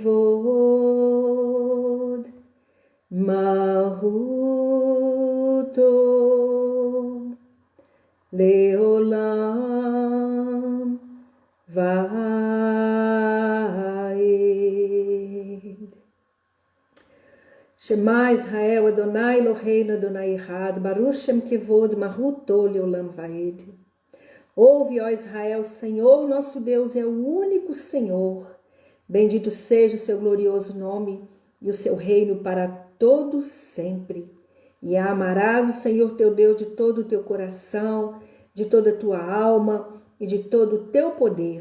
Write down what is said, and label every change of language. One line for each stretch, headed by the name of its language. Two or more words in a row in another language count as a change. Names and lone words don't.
Hebrew: כבוד מלכותו לעולם ועד. שמע ישראל, אדוני אלוהינו, אדוני אחד, ברוך שם כבוד מלכותו לעולם ועד.
Portuguese: Ouve, ó Israel, Senhor nosso Deus é o único Senhor. Bendito seja o seu glorioso nome e o seu reino para todos sempre. E amarás o Senhor teu Deus de todo o teu coração, de toda a tua alma e de todo o teu poder.